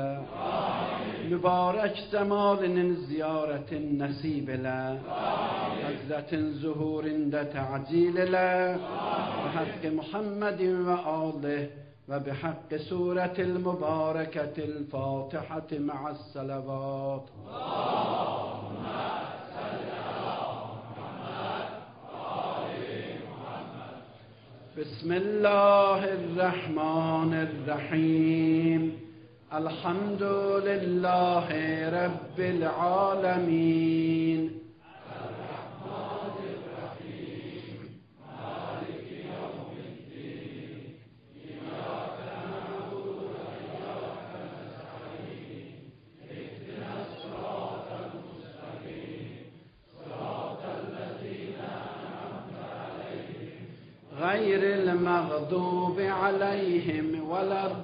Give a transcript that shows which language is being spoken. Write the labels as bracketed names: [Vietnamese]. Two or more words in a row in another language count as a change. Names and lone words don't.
[Azerbaijani] Mübarək cəmalinin ziyarətin nəsib elə. Həzrətin zuhurində təcil elə. [Arabic] وحق محمد وآله وبحق سورة المباركة الفاتحة مع الصلوات. بسم الله الرحمن الرحيم الحمد لله رب العالمين الرحمن الرحيم مالك يوم الدين إياك نعبد وإياك نستعين اهدنا الصراط المستقيم صراط الذين أنعمت عليهم غير المغضوب عليهم ولا